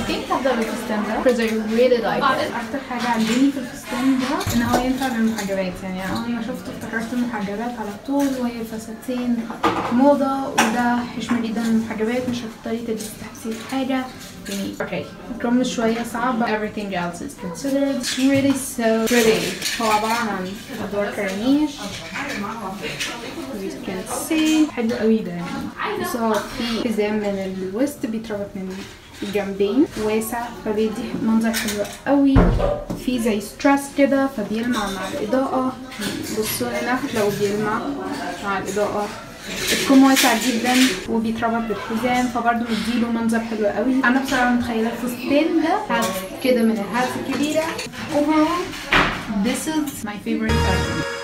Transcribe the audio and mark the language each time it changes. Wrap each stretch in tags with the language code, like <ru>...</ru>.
<ar>هبدا بالفستان ده</ar> <en>because I really like it.</en> <ar>اكتر حاجه عجباني في الفستان ده ان هو ينفع للمحجبات. يعني اول ما شفته افتكرت المحجبات على طول، وهي الفساتين موضه، وده حشمه جدا للمحجبات، مش هتضطري تلبسي تحتيه حاجه. يعني اوكي الكم شويه صعب.</ar> <en>Everything else is considered. It's really so pretty.</en> <ar>هو عباره عن ادوار كرانيش</ar> <en>you can see.</en> <ar>حلو قوي ده يعني. بس هو في حزام من الوسط بيتربط من الجنبين، واسع، فبيدي منظر حلو قوي. في زي ستراس كده فبيلمع مع الاضاءه. بصوا هنا هتلاقوا بيلمع مع الاضاءه. الكم واسع جدا وبيتربط بالحزام، فبرضه مديله منظر حلو قوي. انا بصراحه متخيله الفستان ده كده من الهات الكبيره.</ar> <en>overall this is my favorite fashion.</en>